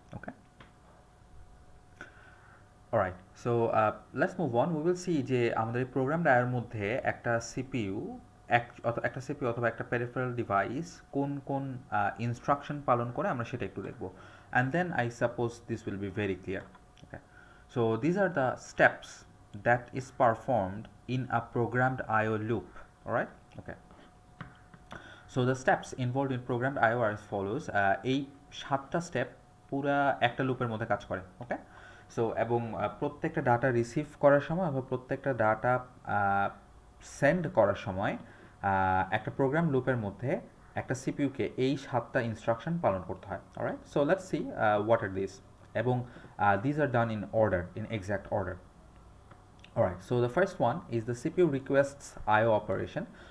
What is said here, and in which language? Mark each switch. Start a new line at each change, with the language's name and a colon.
English: Okay, alright, so let's move on. We will see
Bangla: যে আমাদের এই প্রোগ্রাম ডায়ার মধ্যে একটা সিপিইউ একটা সিপিইউ অথবা একটা পেরিফেরাল ডিভাইস কোন কোন ইনস্ট্রাকশন পালন করে আমরা সেটা একটু দেখব,
English: and then I suppose this will be very clear. Okay, so these are the steps that is performed in a programmed IO loop. Alright, okay. So the steps involved in programmed IO are as follows.
Bangla: এই 7টা step পুরা একটা লুপের মধ্যে কাজ করে। ওকে, so এবং প্রত্যেকটা data receive করার সময় অথবা প্রত্যেকটা ডাটা সেন্ড করার সময় একটা প্রোগ্রাম লুপের মধ্যে একটা সিপিইউকে এই 7টা ইনস্ট্রাকশন পালন করতে হয়।
English: Alright, so let's see what are this, এবং this are done in order, in exact order. Alright, so the first one is the CPU requests IO operation.